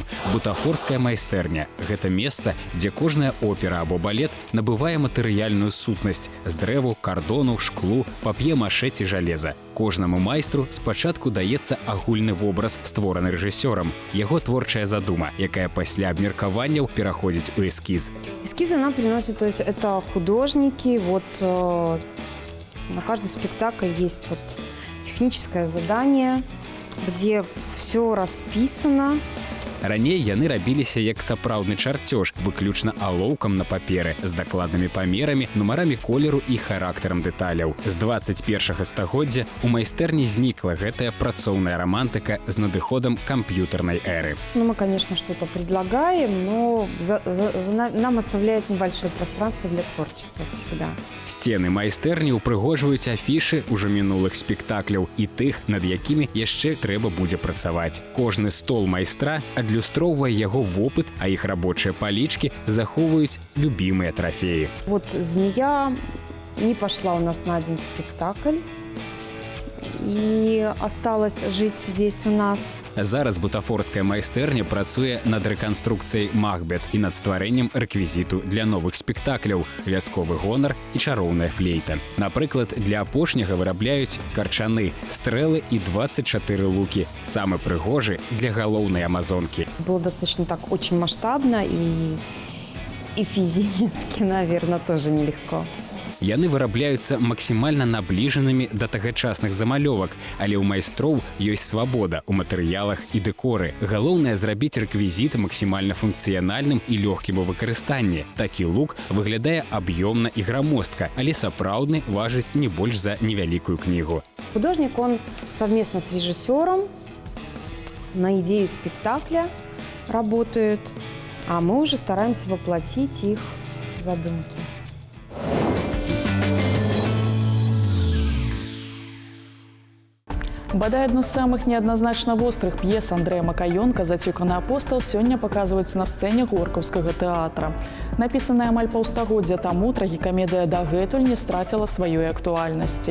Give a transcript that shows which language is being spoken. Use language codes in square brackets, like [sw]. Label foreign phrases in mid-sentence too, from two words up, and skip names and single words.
[be] Бутафорская майстэрня – гэта месца, дзе кожная опера або балет набывае матэрыяльную сутнасць з дрэву, кардону, шклу, пап'е-маше ці жалеза. Кожнаму майстру спачатку даецца агульны вобраз, створаны рэжысёрам, яго творчая задума, якая пасля абмеркаванняў пераходзіць у эскіз. [ru] Эскизы нам приносят, то есть это художники, на каждый спектакль есть техническое задание, где все расписано. [be] Раней яны рабіліся як сапраўдны чарцёж, выключна алоўкам на паперы, з дакладнымі памерамі, нумарамі колеру і характарам дэталяў. З 21 стагоддзя у майстэрні знікла гэтая працоўная романтыка з надыходам камп'ютарнай эры. [ru] Мы, конечно, что-то предлагаем, но нам оставляет небольшое пространство для творчества всегда. [be] Сцены майстэрні упрыгожваюць афішы ўжо мінулых спектакляў і тых, над якімі яшчэ трэба будзе працаваць. Кожны стол майстра адлюстроўвае яго вопыт, а іх рабочыя палічкі захоўваюць любімыя трафеі. [ru] «Змея» не пошла у нас на один спектакль и осталась жить здесь у нас. [be] Зараз бутафорская майстэрня працуе над рэканструкцыяй «Махбет» і над стварэннем рэквізіту для новых спектакляў «Вясковы гонар» і «Чароўная флейта». Напрыклад, для апошняга вырабляюць карчаны, стрэлы і 24 лукі. Самы прыгожы для галоўнай амазонкі. [ru] Было достаточно так очень масштабно и физически, наверное, тоже нелегко. [be] Яны вырабляюцца максімальна набліжанымі да тагачасных замалёвак, але ў майстроў ёсць свабода ў матэрыялах і дэкоры. Галоўнае зрабіць рэквізіт максімальна функцыянальным і лёгкім у выкарыстанні. Такі лук выглядае аб'ёмна і грамостка, але сапраўдны важыць не больш за невялікую кнігу. [ru] Художник, он совместно с режиссером на идею спектакля работают, а мы уже стараемся воплотить их задумки. [be] Бадай адну з самых неадназначна вострых п'ес Андрэя Макаёнка «Зацюканы апостал» сёння паказваюць на сцэне горкаўскага тэатра. Напісаная амаль паўстагоддзя таму, трагікамедыя дагэтуль не страціла сваёй актуальнасці.